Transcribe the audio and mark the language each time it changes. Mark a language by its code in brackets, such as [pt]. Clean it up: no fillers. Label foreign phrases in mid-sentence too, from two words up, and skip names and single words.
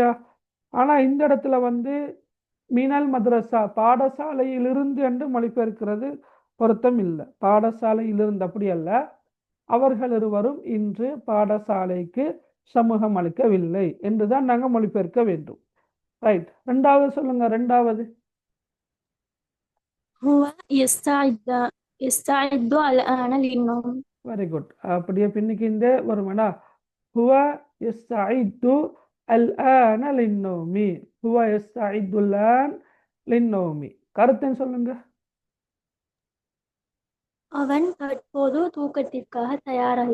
[ta] ஆனால் இந்த இடத்துல [ar] من المدرسة [ta] பாடசாலையிலிருந்து என்று மொழிபெயர்க்கிறது பொருத்தம் இல்லை. பாடசாலையில் இருந்து அப்படி அல்ல, அவர்கள் இருவரும் இன்று பாடசாலைக்கு சமூகம் அளிக்கவில்லை என்றுதான் நாங்கள் மொழிபெயர்க்க வேண்டும். ரைட். ரெண்டாவது சொல்லுங்க. ரெண்டாவது [ar] هو يستعد الآن للنوم. [en] very good. [ta] அப்படியே பின்னுக்கு வருமானா [ar] هو يستعد الآن للنوم. هو يستعد الآن للنوم. [ta] கருத்துன்னு சொல்லுங்க. அவன் தற்போது தூக்கத்திற்காக தயாராகிக்